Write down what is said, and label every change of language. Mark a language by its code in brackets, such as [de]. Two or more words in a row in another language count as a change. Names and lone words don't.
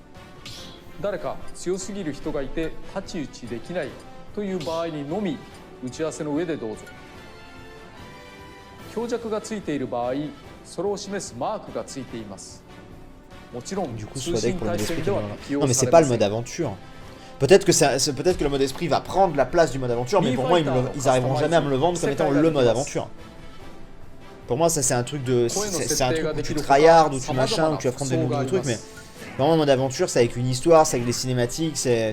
[ja] 誰か強すぎる人がいて太刀打ちできないという場合にのみ打ち合わせの上でどうぞ。強弱がついている場合、それを示すマークがついています。もちろん通信対戦では適用 [fr] Non mais [ja] さ [fr] c'est [ja] れ [fr] pas [ja] ま [fr] le [ja] せ [fr] mode [ja] ん。 [fr] aventure. Peut-être que le mode esprit va prendre la place du mode aventure, mais pour moi ils arriveront jamais à me le vendre comme étant le mode aventure. Pour moi ça c'est un truc de... C'est un truc où tu tryhard, où tu machin, où tu affrontes des nouveaux trucs, mais... Vraiment mode aventure c'est avec une histoire, c'est avec des cinématiques, c'est...